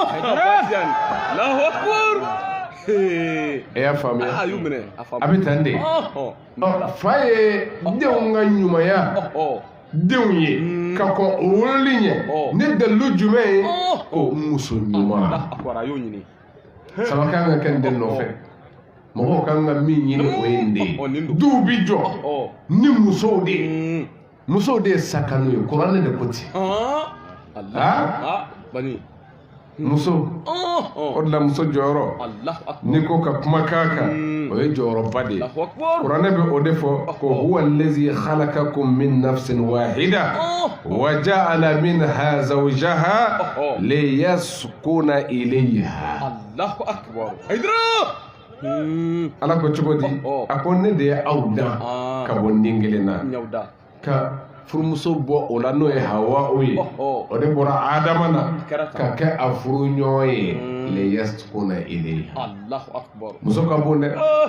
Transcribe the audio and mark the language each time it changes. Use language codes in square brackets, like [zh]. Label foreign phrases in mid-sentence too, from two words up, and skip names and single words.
[bm] e y'a faamuya a bɛ tan de fa ye denw ka ɲumanya denw ye ka kɔn o wololi ɲɛ ne dalilu jumɛn ye ko muso ɲuman sama kan ka kɛ n den nɔfɛ mɔgɔw kan ka min ɲini o ye n de ye duw bi jɔ ni musow de ye musow de ye sakanu ye kuranɛ de ko ten muso o de la muso jɔyɔrɔ n'i ko ka kuma k'a kan o ye jɔyɔrɔba de ye kuranɛ bɛ o de fɔ ko [ar] هو الذي خلقكم من نفس واحدة وجعل منها زوجها ليسكن إليها [bm] ala ko cogo di a ko ne de ye aw dan ka bɔ nin kelen na ka furumuso bɔ o la n'o ye hawa o ye o de bɔra adama na ka kɛ a furu ɲɔgɔn ye [ar] ليسكن إليها [bm] muso ka bon dɛ